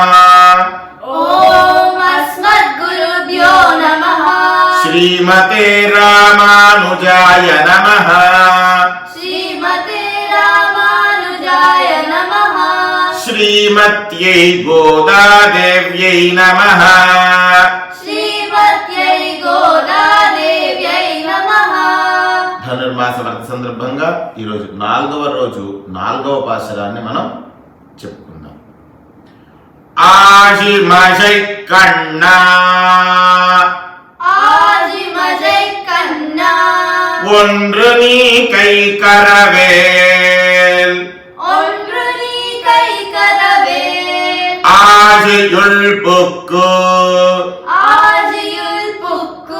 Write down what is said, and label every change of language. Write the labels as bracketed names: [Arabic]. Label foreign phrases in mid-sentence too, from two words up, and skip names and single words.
[Sanskrit] ஓம் அஸ்மத்குருப்யோ நமஹ. ஸ்ரீமதே ராமானுஜாய நமஹ. ஸ்ரீமதே ராமானுஜாய நமஹ. ஸ்ரீமத்யை கோதாதேவ்யை நமஹ. శ్రీమత్యై గోదాదేవ్యై నమః. [Telugu] ధనుర్మాస వ్రత సందర్భంగా ఈరోజు 4వ రోజు 4వ పాశురాన్ని మనం చెప్పుకుందాం. [Tamil] ஆழிமழைக் கண்ணா ஆஜிமஜை கண்ணா ஒன்று நீ கை கரவேல் ஒன்று நீ கை கரவேல் ஆஜியுள் புக்கு ஆஜியுள் புக்கு